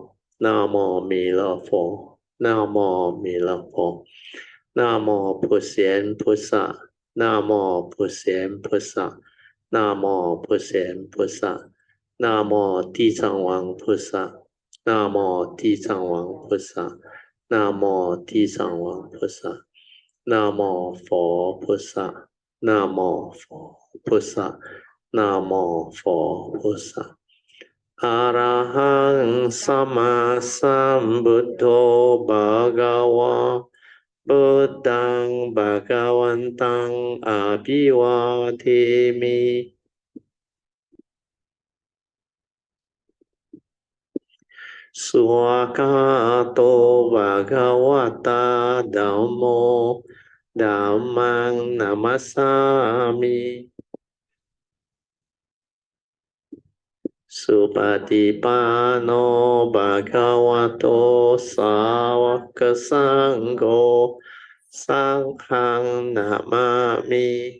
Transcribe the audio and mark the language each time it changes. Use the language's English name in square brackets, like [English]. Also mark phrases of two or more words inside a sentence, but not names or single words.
[Chinese] 南无弥勒佛，南无弥勒佛，南无普贤菩萨，南无普贤菩萨，南无普贤菩萨，南无地藏王菩萨，南无地藏王菩萨，南无地藏王菩萨，南无佛菩萨，南无佛菩萨，南无佛菩萨。 [Pali] อะระหังสัมมาสัมพุทโธภะคะวะพุทธังภะคะวันตังอะภิวาเทมิ สุขโตภะคะวะตาธัมโมธัมมังนัมมัสสามิสุปฏิปันโนภะคะวะโตสาวกสังโฆสังฆังนะมามิ